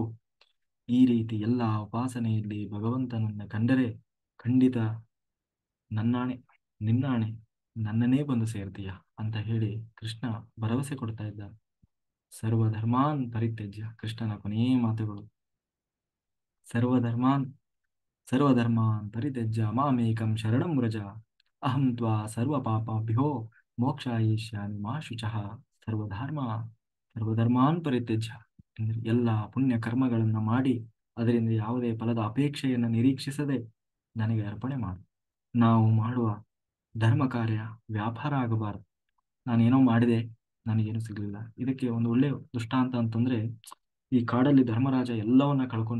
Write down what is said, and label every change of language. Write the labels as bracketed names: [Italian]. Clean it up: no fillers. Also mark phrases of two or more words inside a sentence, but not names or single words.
[Kannada] ಈ ರೀತಿ ಎಲ್ಲ ಉಪಾಸನೆಯಲ್ಲಿ ಭಗವಂತನನ್ನ ಕಂಡರೆ ಖಂಡಿತ ನನ್ನಾಣೆ ನಿನ್ನಾಣೆ ನನ್ನನ್ನೇ ಬಂದು ಸೇರ್ತೀಯ ಅಂತ ಹೇಳಿ ಕೃಷ್ಣ ಭರವಸೆ ಕೊಡ್ತಾ ಇದ್ದಾನೆ. [Sanskrit] ಸರ್ವಧರ್ಮಾನ್ ಪರಿತ್ಯಜ್ಯ, [Kannada] ಕೃಷ್ಣನ ಕೊನೆಯ ಮಾತುಗಳು. [Sanskrit] ಸರ್ವಧರ್ಮಾನ್ ಸರ್ವಧರ್ಮಾನ್ ಪರಿತ್ಯಜ್ಯ ಮಾಮೇಕಂ ಶರಣಂ ವ್ರಜ, ಅಹಂ ತ್ವಾ ಸರ್ವ ಪಾಪಾಭ್ಯೋ ಮೋಕ್ಷಾಯಿಷ್ಯಾಮಿ ಮಾ ಶುಚಃ. ಸರ್ವಧರ್ಮ ಸರ್ವಧರ್ಮಾನ್ ಪರಿತ್ಯಜ್ಯ [Kannada] ಅಂದ್ರೆ ಎಲ್ಲ ಪುಣ್ಯ ಕರ್ಮಗಳನ್ನ ಮಾಡಿ ಅದರಿಂದ ಯಾವುದೇ ಫಲದ ಅಪೇಕ್ಷೆಯನ್ನು ನಿರೀಕ್ಷಿಸದೆ ನನಗೆ ಅರ್ಪಣೆ ಮಾಡು. ನಾವು ಮಾಡುವ ಧರ್ಮ ಕಾರ್ಯ ವ್ಯಾಪಾರ ಆಗಬಾರದು. ನಾನೇನೋ ಮಾಡಿದೆ, ನನಗೇನು ಸಿಗಲಿಲ್ಲ. ಇದಕ್ಕೆ ಒಂದು ಒಳ್ಳೆ ದೃಷ್ಟಾಂತ ಅಂತಂದ್ರೆ, ಈ ಕಾಡಲ್ಲಿ ಧರ್ಮರಾಜ ಎಲ್ಲವನ್ನ ಕಳ್ಕೊಂಡ.